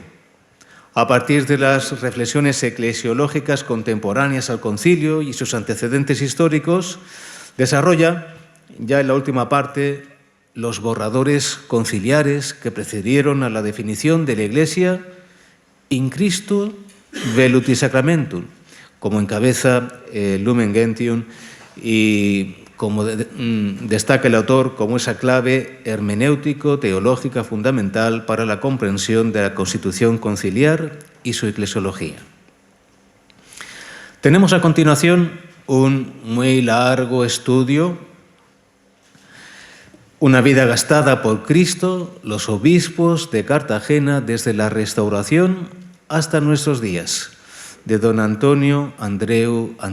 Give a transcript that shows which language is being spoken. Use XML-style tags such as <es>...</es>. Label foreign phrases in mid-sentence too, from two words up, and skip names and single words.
<es>A partir de las reflexiones eclesiológicas contemporáneas al concilio y sus antecedentes históricos, desarrolla, ya en la última parte, los borradores conciliares que precedieron a la definición de la Iglesia</es> <la>in Christo velut sacramentum,</la> <es>como encabeza Lumen Gentium y como destaca el autor como esa clave hermenéutico-teológica fundamental para la comprensión de la Constitución conciliar y su eclesiología. Tenemos a continuación un muy largo estudio, Una vida gastada por Cristo, los obispos de Cartagena desde la Restauración hasta nuestros días, de don Antonio Andreu.</es>